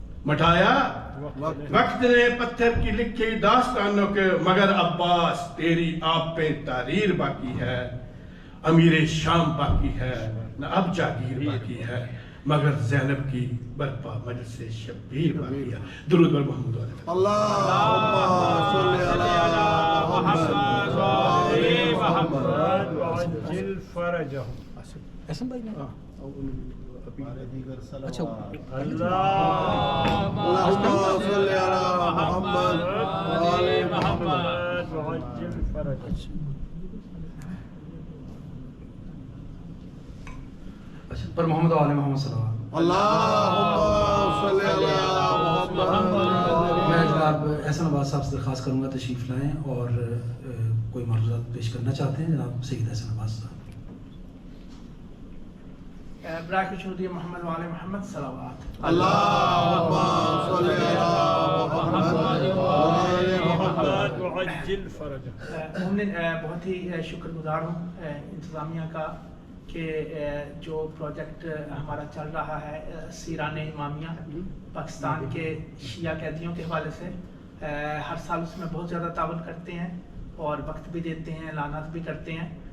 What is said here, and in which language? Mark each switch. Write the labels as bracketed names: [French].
[Urdu] مٹایا وقت نے پتھر کی لکھی داستانوں کے. مگر عباس تیری آپ پہ تحریر باقی ہے. امیر شام باقی ہے نہ اب جاگیر باقی ہے. مگر زینب کی برپا مجلس سے شبیر باقی ہے. درود بر محمد علیہ [Arabic] اللهم صل على محمد وآل محمد وعجل فرجهم. [Urdu] احسن بھائی نے اچھا [Arabic] اللهم صل على محمد وآل محمد وعجل فرجهم. [Urdu] پر محمد وآل محمد صلی اللہ علیہ [Arabic] اللهم صل على محمد. [Urdu] میں جناب احسن عباس صاحب سے درخواست کروں گا تشریف لائیں اور کوئی معروضات پیش کرنا چاہتے ہیں. جناب سید احسن عباس صاحب. برائے خوشنودی محمد وآل محمد صلوات. [Arabic] اللهم صل على محمد وآل محمد وعجل فرجهم. [Urdu] مومن بہت ہی شکر گزار ہوں انتظامیہ کا کہ جو پروجیکٹ ہمارا چل رہا ہے سیران امامیہ پاکستان کے شیعہ قیدیوں کے حوالے سے ہر سال اس میں بہت زیادہ تعاون کرتے ہیں اور وقت بھی دیتے ہیں اعلانات بھی کرتے ہیں.